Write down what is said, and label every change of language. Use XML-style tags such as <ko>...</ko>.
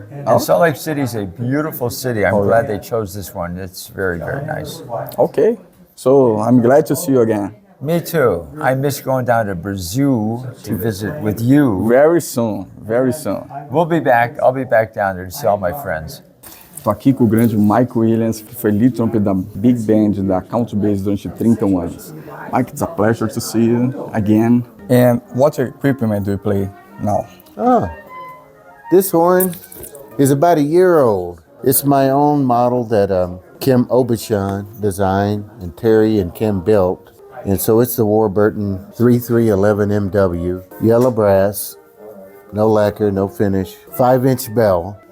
<en>And Salt Lake City is a beautiful city. I'm glad they chose this one. It's very, very nice. Okay, so I'm glad to see you again. Me too. I miss going down to Brazil to visit with you. Very soon, very soon. We'll be back. I'll be back down there to see all my friends.</en> <pt>Estou aqui com o grande Mike Williams, que foi lead trumpet da Big Band da Country Bass durante 31 anos.</pt> <en>Mike, it's a pleasure to see you again. And what equipment do you play now? This horn is about a year old. It's my own model that Kim Obachon designed and Terry and Kim built. And so it's the Warburton 3311 MW, yellow brass, no lacquer, no finish, 5-inch bell.</en>